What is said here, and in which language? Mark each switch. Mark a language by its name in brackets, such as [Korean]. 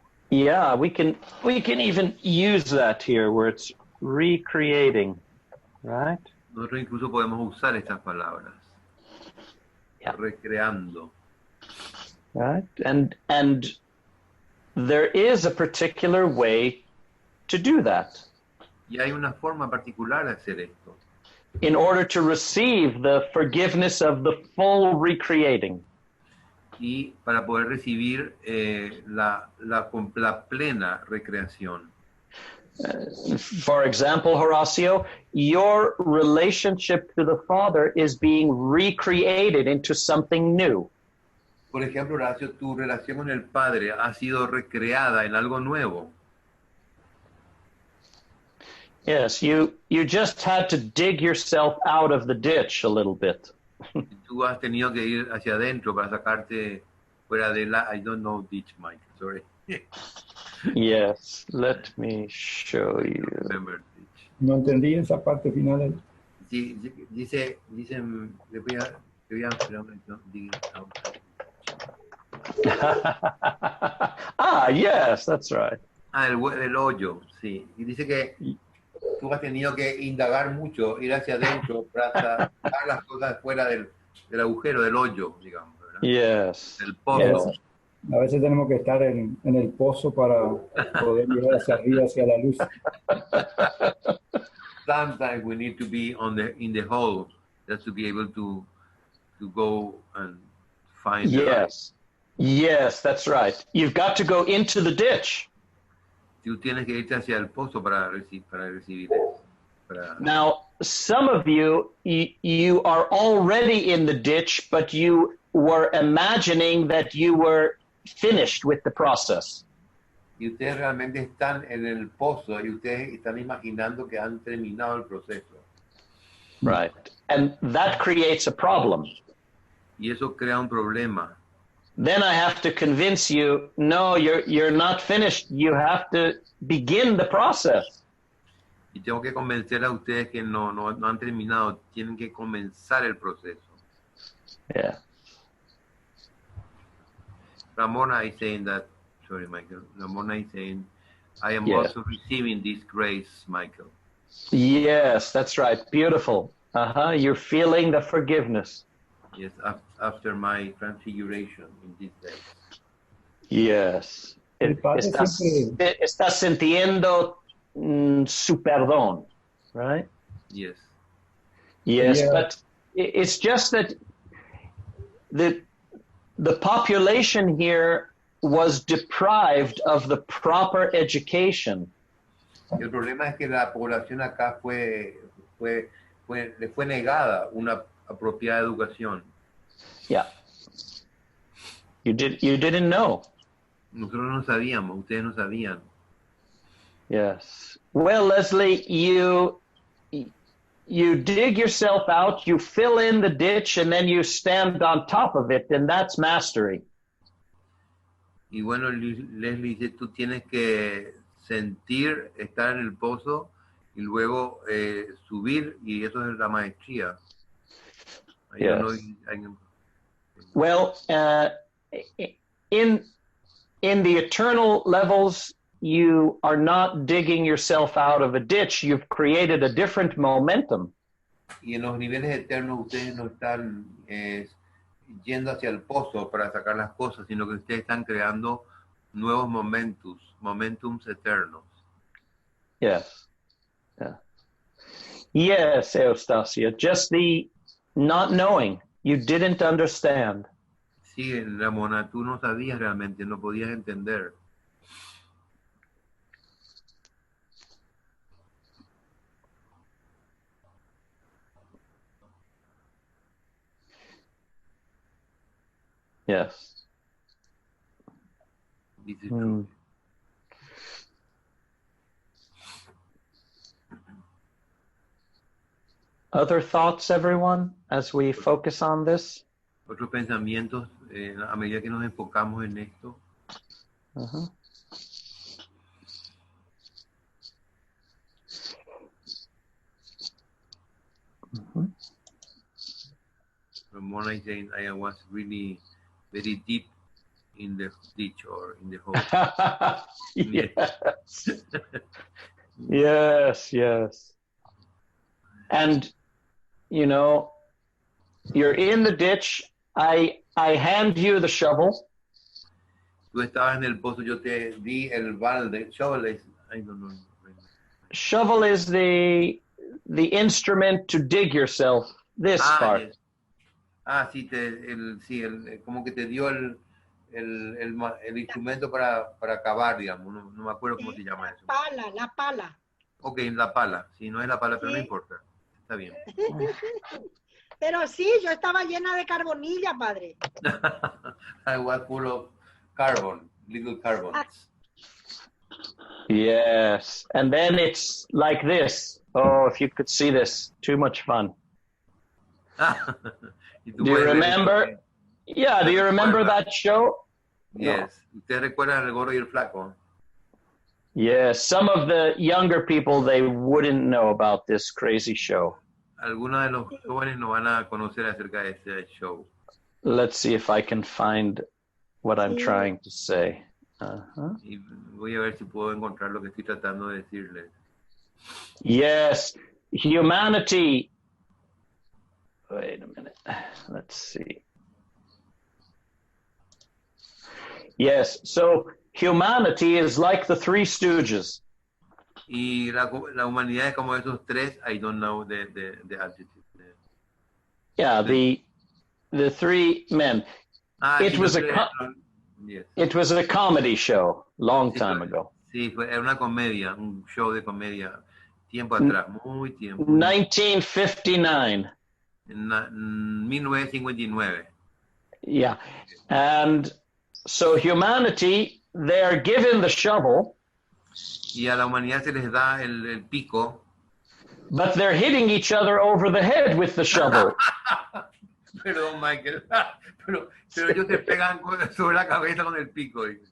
[English] Yeah, we can even use that here where it's recreating, right? [Spanish] Nosotros incluso podemos usar estas palabras. [English] Yeah. [Spanish] Recreando. [English] Right? And there is a particular way to do that. [Spanish] Y hay una forma particular de hacer esto. [English] In order to receive the forgiveness of the full recreating. [Spanish] Y para poder recibir la plena recreación. [English] For example, Horacio, your relationship to the Father is being recreated into something new. [Spanish] Por ejemplo, Horacio, tu relación con el Padre ha sido recreada en algo nuevo. [English] Yes, you just had to dig yourself out of the ditch a little bit. [Spanish] Tú has tenido que ir hacia adentro para sacarte fuera de la... [English] I don't know ditch, Mike, sorry. Yes, let me show you. Remember ditch. [Spanish] No entendí esa parte final ahí. Sí, dice, le voy a [English] yes, that's right. [Spanish] El hoyo, sí. Y dice que tú has tenido que indagar mucho, ir hacia adentro para sacar las cosas fuera del agujero, del hoyo, digamos, ¿verdad? [English] Yes. [Spanish] Del pozo. [English] Yes. [Spanish] A veces tenemos que estar en el pozo para poder llegar hacia arriba, hacia la luz. [English] Sometimes we need to be in the hole just to be able to go and find the light. Yes, that's right. You've got to go into the ditch. [Spanish] Tú tienes que irte hacia el pozo para recibir eso. [English] Now, some of you are already in the ditch, but you were imagining that you were finished with the process. [Spanish] Y ustedes realmente están en el pozo y ustedes están imaginando que han terminado el proceso. [English] Right. And that creates a problem. [Spanish] Y eso crea un problema. [English] Then I have to convince you, no, you're not finished. You have to begin the process. [Spanish] Y tengo que convencer a ustedes que no han terminado. Tienen que comenzar el proceso. [English] Yeah. Ramona is saying that, sorry, Michael. Ramona is saying, I am Yes. also receiving this grace, Michael. Yes, that's right. Beautiful. You're feeling the forgiveness. Yes, after my transfiguration in these days. [Spanish] Yes. Estás sintiendo su perdón, [English] right? Yes. Yes, Yeah. but it's just that the population here was deprived of the proper education. [Spanish] El problema es que la población acá fue le fue negada una apropiada educación. [English] Yeah. You didn't know. [Spanish] Nosotros no sabíamos, ustedes no sabían. [English] Yes. Well, Leslie, you dig yourself out, you fill in the ditch, and then you stand on top of it, and that's mastery. [Spanish] Y bueno, Leslie dice, tú tienes que sentir, estar en el pozo y luego subir, y eso es la maestría. [English] Yes. Well, in the eternal levels, you are not digging yourself out of a ditch. You've created a different momentum. [Spanish] Y en los niveles eternos ustedes no están yendo hacia el pozo para sacar las cosas, sino que ustedes están creando nuevos momentums eternos. [English] Yes. Yeah. Yes, Eustacia. Just the not knowing. You didn't understand. [Spanish] Sí, Ramona, tú no sabías realmente, no podías entender. [English] Yes. Other thoughts, everyone, as we focus on this? [Spanish] Otros pensamientos a medida que nos enfocamos en esto. Uh-huh. Mm-hmm. [English] Ramona is saying, I was really very deep in the ditch or in the hole. Yes. Yes. And, you know, you're in the ditch. I hand you the shovel. [Spanish] Tú estabas en el pozo, yo te di el balde. [English] Shovel is, I don't know. Shovel is the instrument to dig yourself. This part. Yes. [Spanish] Sí, como que te dio el instrumento para cavar, digamos. No me acuerdo cómo se llama eso. La pala. Ok, la pala. Si no es la pala, pero no importa. Está bien. Pero sí, yo estaba llena de carbonilla, padre. [English] I was full of carbon, little carbons. Yes. And then it's like this. Oh, if you could see this. Too much fun. Do you remember? Yeah, do you remember that show? Yes. [Spanish] ¿Ustedes recuerdan el gordo y el flaco? [English] Yes. Some of the younger people, they wouldn't know about this crazy show. [Spanish] Algunos de los jóvenes no van a conocer acerca de este show. [English] Let's see if I can find what I'm trying to say. Uh-huh. [Spanish] Y voy a ver si puedo encontrar lo que estoy tratando de decirles. [English] Yes. Humanity. Wait a minute. Let's see. Yes. So humanity is like the Three Stooges. [Spanish] Y la humanidad es como esos tres, [English] I don't know the adjective. Yeah, the three men. It was a comedy show long time ago. Sí, era una comedia, un show de comedia, tiempo atrás, muy tiempo. 1959. [Spanish] En 1959. [English] Yeah, and so humanity, they're given the shovel. [Spanish] Y a la humanidad se les da el pico. [English] But they're hitting each other over the head with the shovel. [Spanish] Perdón, Michael. pero ellos se pegan sobre la cabeza con el pico.